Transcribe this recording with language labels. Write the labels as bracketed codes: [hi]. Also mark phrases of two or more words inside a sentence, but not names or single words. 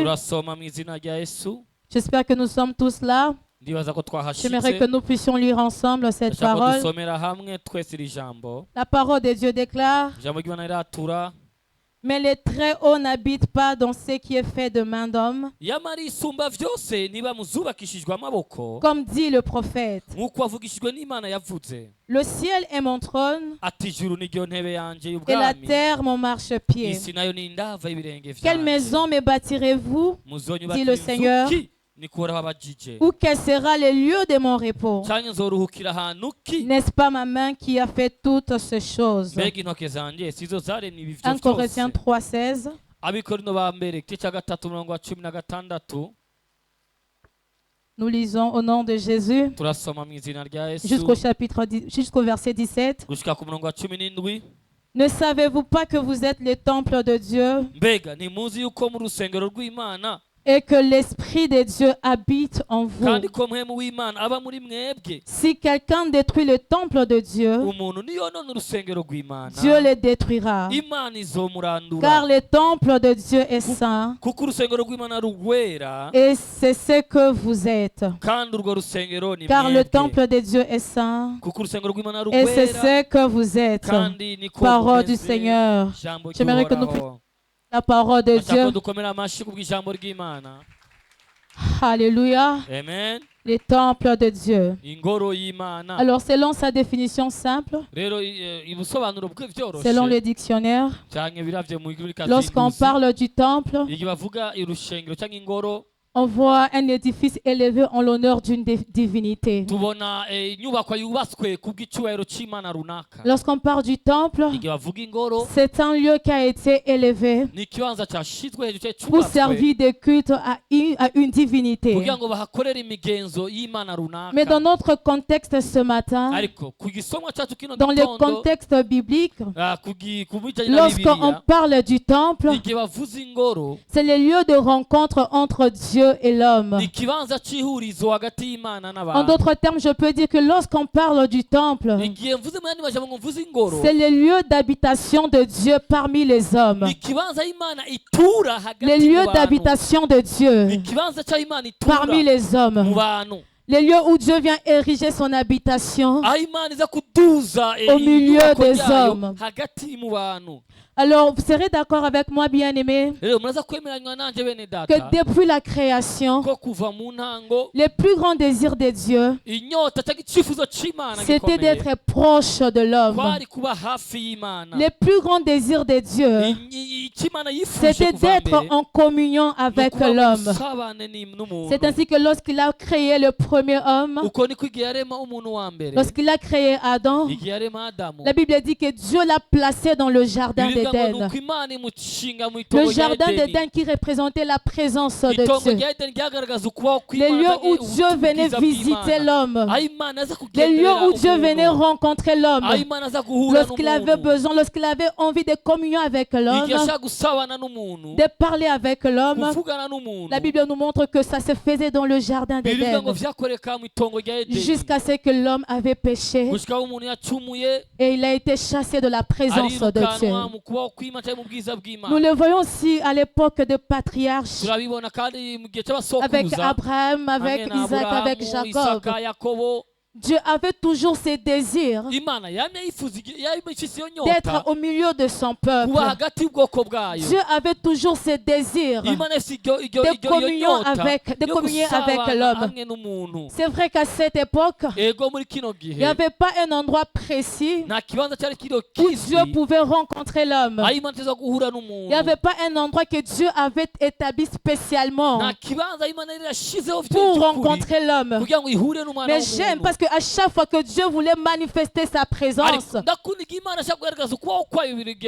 [fr] J'espère que nous sommes tous là. J'aimerais que nous puissions lire ensemble cette parole. La parole de Dieu déclare: Mais les Très-Hauts n'habitent pas dans ce qui est fait de main d'homme. [rn] yamara isumba vyose niba muzubakishijwe amaboko [fr] Comme dit le prophète, [rn] nk'uko wavugishijwe n'Imana yavuze [fr] le ciel est mon trône [rn] ati ijuru niryo ntebe yanje [fr] et la [rn] y'ubwami [fr] terre mon marchepied. [rn] isi nayo ni indava y'ibirenge [fr] Quelle [rn] vyanje [fr] maison me bâtirez-vous, dit le [rn] muzonyubakira [fr] Seigneur, [rn] inzu ki nikuhoraho abajije [fr] ou quel sera le lieu de mon repos? [rn] canke nzoruhukira ahantu ki [fr] N'est-ce pas ma main qui a fait toutes ces choses? [rn] mbega intoke zanje sizo zaremye ibi [fr] 1 [rn] vyo [fr] Corinthiens [rn] vyose [fr] 3,16. [rn] abikorino ba mbere igice cya gatatu umurongo wa 16 [fr] Nous lisons au nom de Jésus [rn] turasoma mu izina rya yesu [fr] jusqu'au verset 17. [rn] gushika ku murongo wa 17. [fr] Ne savez-vous pas que vous êtes le temple de Dieu [rn] mbega ntimuzi yuko mu rusengero rw'Imana [fr] et que l'Esprit de Dieu habite en vous? [rn] kandi ko mpwemu w'Imana aba muri mwebwe [fr] Si quelqu'un détruit le temple de Dieu, [rn] umuntu niyonona urusengero rw'Imana [fr] Dieu le détruira. [rn] Imana izomurandura [fr] Car le temple de Dieu est saint [rn] kuko urusengero rw'Imana rugwera [fr] et c'est ce que vous êtes. [rn] kandi urwo rusengero ni [fr] Car le [rn] mwebwe [fr] temple de Dieu est saint [rn] kuko urusengero rw'Imana [fr] et c'est [rn] rugwera [fr] ce que vous êtes. [rn] kandi niko [fr] Parole du [rn] mumeze. [fr] Seigneur. [rn] Ijambo [fr] J'aimerais que nous [rn] ry'Uhoraho. [fr] La parole de [rn] Ndashaka ko [fr] Dieu. [rn] dukomera amashyi kubw'ijambo ry'Imana. [fr] Alléluia. [rn] Amen. [fr] Les temples de Dieu. [rn] Ingoro y'Imana. [fr] Alors, selon sa définition simple, [rn] Rero ubusobanuro bwe [fr] selon [rn] byoroshe [fr] le dictionnaire, [rn] cyangwa biravye mu iguru [fr] lorsqu'on parle du temple, [rn] igihe bavuga urushengero cyangwa ingoro [fr] on voit un édifice élevé en l'honneur d'une divinité. [rn] tubona inyubako yubatswe kubw'icyubahiro cy'Imana runaka. [fr] Lorsqu'on parle du temple, [rn] igihe bavuga ingoro [fr] c'est un lieu qui a été élevé [rn] ni ikibanza cyashizwe hejuru [fr] pour [rn] cyubatswe [fr] servir de culte à une divinité. [rn] kugira ngo bahakorere imigenzo y'Imana [fr] Mais dans [rn] runaka. [fr] notre contexte ce matin, [rn] Ariko ku gisomwa cyacu kino [fr] dans le [rn] gitondo [fr] contexte biblique, [rn] ku bijyanye na [fr] lorsqu'on [rn] Bibiliya [fr] parle du temple, [rn] igihe bavuze ingoro [fr] c'est le lieu de rencontre entre Dieu et l'homme. [rn] ni ikibanza cy'ihurizo hagati y'Imana [fr] En [rn] n'abantu. [fr] d'autres termes, je peux dire que lorsqu'on parle du temple, [rn] igihe mvuze mu yandi majambo ngo mvuze ingoro [fr] c'est le lieu d'habitation de Dieu parmi les hommes. [rn] ni ikibanza y'Imana itura [fr] Le [rn] hagati mu [fr] lieu [rn] bantu. [fr] d'habitation de [rn] ni [fr] Dieu [rn] ikibanza cy'Imana itura [fr] parmi les [rn] mu [fr] hommes. [rn] bantu. [fr] Le lieu où Dieu vient ériger son habitation. [rn] aho Imana iza kuduza [fr] Au milieu [rn] inyubako [fr] des [rn] yayo [fr] hommes. [rn] hagati mu bantu. [fr] Alors, vous serez d'accord avec moi, bien-aimés, [rn] rero muraza kwemeranywa nanje bene [fr] que [rn] data [fr] depuis la création, [rn] ko kuva mu ntango [fr] le plus grand désir de Dieu, [rn] inyota cyangwa icyifuzo cy'Imana [fr] c'était [rn] gikomeye [fr] d'être proche de l'homme. [rn] kwari kuba hafi y'Imana. [fr] Le plus grand désir de Dieu, [rn] icy'Imana yifuje [fr] c'était [rn] kuva [fr] d'être [rn] mbere [fr] en communion avec [rn] ni ukuba mu [fr] l'homme. [rn] busabane n'umuntu. [fr] C'est ainsi que lorsqu'il a créé le premier homme, [rn] uko niko igihe yarema umuntu wa mbere [fr] lorsqu'il a créé Adam, [rn] igihe yarema Adamu [fr] la Bible dit que Dieu l'a placé dans le jardin [rn] birivuga ngo [fr] d'Éden. [rn] nuko Imana imushinga mu [fr] Le [rn] itongo rya [fr] jardin [rn] Edeni. [fr] d'Éden qui représentait la présence de [rn] itongo [fr] Dieu. [rn] rya Edeni ryagaragaza ukubaho [fr] Les [rn] kw'Imana [fr] lieux où [rn] canke [fr] Dieu venait [rn] ubwiza [fr] visiter [rn] bw'Imana. [fr] l'homme. [rn] aho Imana aza [fr] Les [rn] kugenderera [fr] lieux où Dieu [rn] umuntu. [fr] venait rencontrer l'homme. [rn] aho Imana aza guhura [fr] Lorsqu'il avait [rn] n'umuntu [fr] besoin, lorsqu'il avait envie de communion avec l'homme, [rn] igihe ashaka gusabana n'umuntu [fr] de parler avec l'homme, [rn] kuvugana n'umuntu [fr] la Bible nous montre que ça se faisait dans le jardin [rn] birivuga ngo [fr] d'Éden. [rn] vyakoreka mu itongo rya Edeni [fr] Jusqu'à ce que l'homme avait péché [rn] gushika aho umuntu yacumuye [fr] et il a été chassé de la présence de Dieu. [rn] arirukanwa mu kubaho kw'Imana cyangwa mu bwiza [fr] Nous [rn] bw'Imana. [fr] le voyons aussi à l'époque de patriarches, [rn] turabibona kandi mu gihe [fr] avec [rn] cy'abasokuruza [fr] Abraham, avec [rn] hamwe na [fr] Isaac, avec [rn] Aburahamu, [fr] Jacob. [rn] Isaka, Yakobo. [fr] Dieu avait toujours ses désirs [rn] Imana yamye yifuza yamye ifise iyo [fr] d'être [rn] nyota [fr] au milieu de son peuple. [rn] kuba hagati y'ubwoko bwayo. [fr] Dieu avait toujours ses désirs [rn] Imana ifise [fr] de communion [rn] nyota [fr] avec, de [rn] yo [fr] communier avec [rn] gusabana [fr] l'homme. [rn] hamwe n'umuntu. [fr] C'est vrai qu'à cette époque, [rn] Ego muri kino [fr] il n'y [rn] gihe [fr] avait pas un endroit précis [rn] nta kibanza cyari kiro [fr] où [rn] kizwi [fr] Dieu pouvait rencontrer l'homme. [rn] aho Imana iteza guhura [fr] Il n'y [rn] n'umuntu. [fr] avait pas un endroit que Dieu avait établi spécialement [rn] Nta kibanza Imana yari yarashizeho [fr] pour [rn] by'ukuri [fr] rencontrer l'homme. [rn] kugira ngo ihure n'umwana [fr] Mais j'aime [rn] w'umuntu. [fr] parce qu'à chaque fois que Dieu voulait manifester sa présence, [rn] Ariko ndakunda igihe Imana ashaka kugaragaza ukubaho kwayo buri gihe